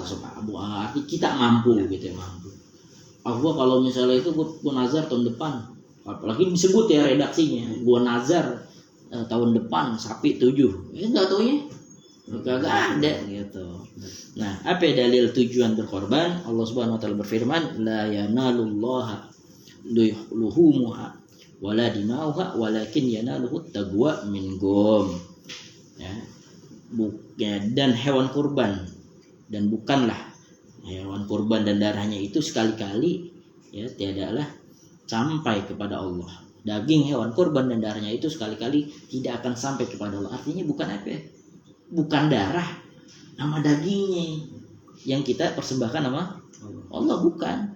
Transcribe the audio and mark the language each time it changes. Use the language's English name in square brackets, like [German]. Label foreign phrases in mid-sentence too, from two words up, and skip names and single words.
[Indonesian] Arti kita mampu gitu ya, mampu. Gua kalau misalnya itu gua nazar tahun depan, apalagi disebut ya redaksinya, gua nazar tahun depan sapi 7. Enggak taunya kagak ada gitu. Nah, apa dalil tujuan berkorban? Allah [Arabic] سبحانه وتعالى [Indonesian] berfirman, [Arabic] لا ينال الله لحومها ولا دماؤها ولكن يناله تقوى منكم. [Indonesian] Ya, dan hewan kurban, dan bukanlah hewan kurban dan darahnya itu sekali-kali ya tiadalah sampai kepada Allah. Daging hewan kurban dan darahnya itu sekali-kali tidak akan sampai kepada Allah. Artinya bukan apa? Bukan darah sama dagingnya yang kita persembahkan sama Allah, bukan.